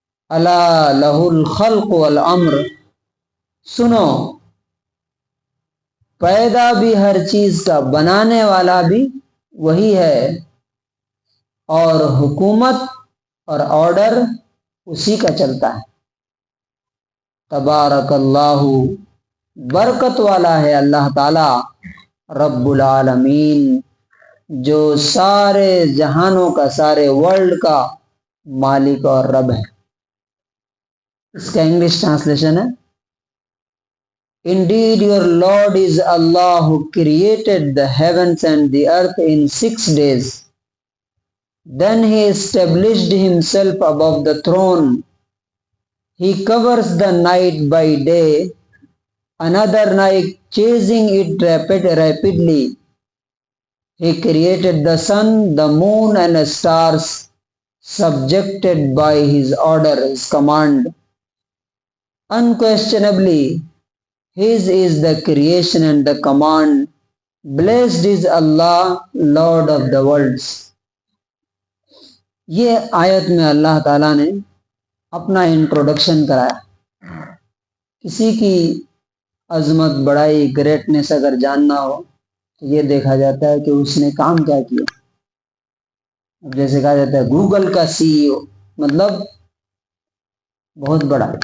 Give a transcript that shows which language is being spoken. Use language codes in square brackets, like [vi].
[ar] الا لہ الخلق والامر [ur] سنو، پیدا بھی ہر چیز کا، بنانے والا بھی وہی ہے، اور حکومت اور آرڈر اسی کا چلتا ہے. تبارک اللہ برکت والا ہے اللہ تعالی، رب العالمین جو سارے جہانوں کا، سارے ورلڈ کا مالک اور رب ہے. اس کا انگلش ٹرانسلیشن ہے [en] Indeed your Lord is Allah who created the heavens and the earth in 6 days. Then he established himself above the throne. He covers the night by day, another night chasing it rapidly. He created the sun, the moon and the stars, subjected by his order, his command. Unquestionably, his is the creation and the command. Blessed is Allah, Lord of the worlds. [ur] یہ آیت میں اللہ تعالیٰ نے اپنا introduction کرایا. کسی کی عظمت، بڑائی، گریٹنس اگر جاننا ہو تو یہ دیکھا جاتا ہے کہ اس نے کام کیا کیا. جیسے کہا جاتا ہے گوگل کا CEO، مطلب بہت بڑا.